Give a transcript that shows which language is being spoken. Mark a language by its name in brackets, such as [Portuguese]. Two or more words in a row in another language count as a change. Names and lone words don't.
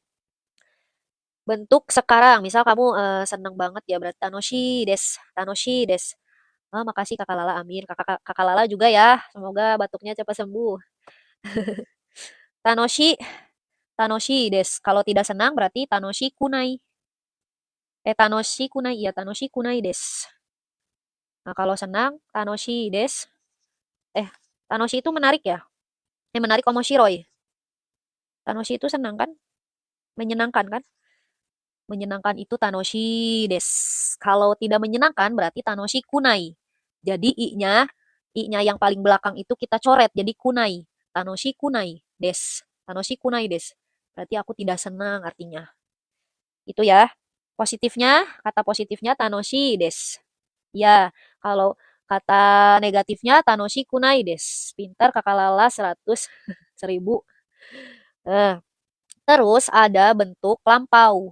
[Indonesian] Bentuk sekarang, misal kamu seneng banget ya berarti [Japanese] 楽しいです、楽しいです. [Indonesian] Ah, makasih Kakak Lala, amin. Kakak Lala juga ya. Semoga batuknya cepat sembuh. [Japanese] 楽しい、楽しいです. [Indonesian] Kalau tidak senang berarti [Japanese] 楽しくない. 楽しくない、iya 楽しくないです. [Indonesian] Nah, kalau senang, [Japanese] 楽しいです. [Indonesian] Eh, tanoshi itu menarik ya? Menarik omoshiroi. Tanoshi itu senang kan? Menyenangkan kan? Menyenangkan itu [Japanese] 楽しいです. [Indonesian] Kalau tidak menyenangkan berarti [Japanese] 楽しくない. [Indonesian] Jadi i-nya yang paling belakang itu kita coret jadi kunai. [Japanese] 楽しくないです. 楽しくないです. [Indonesian] Berarti aku tidak senang artinya. Itu ya. Positifnya, kata positifnya [Japanese] 楽しいです. [Indonesian] Ya, kalau kata negatifnya [Japanese] 楽しくないです. [Indonesian] Pintar Kakak Lala 100 1000. Eh, terus ada bentuk lampau.